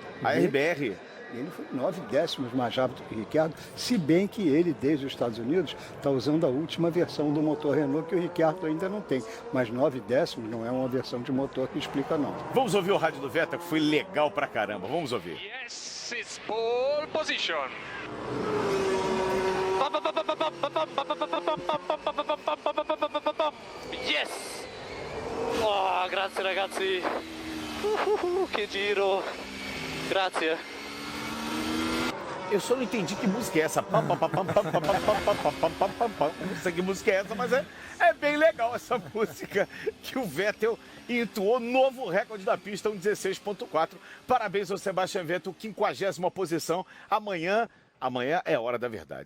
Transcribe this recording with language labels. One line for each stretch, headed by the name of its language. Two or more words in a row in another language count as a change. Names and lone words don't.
Portuguese: A RBR... Ele foi 9 décimos mais rápido que o Ricciardo, se bem que ele, desde os Estados Unidos, está usando a última versão do motor Renault, que o Ricciardo ainda não tem. Mas 9 décimos não é uma versão de motor que explica, não. Vamos ouvir o rádio do Vettel, que foi legal pra caramba. Vamos ouvir.
English: Yes, it's pole position. Yes!
Italian: Oh, grazie ragazzi. Che giro. Grazie.
Portuguese: Eu só não entendi que música é essa. Não sei que música é essa, mas é bem legal essa música que o Vettel entoou. Novo recorde da pista, 1:16.4. Parabéns ao Sebastian Vettel, 50ª posição. Amanhã é a hora da verdade.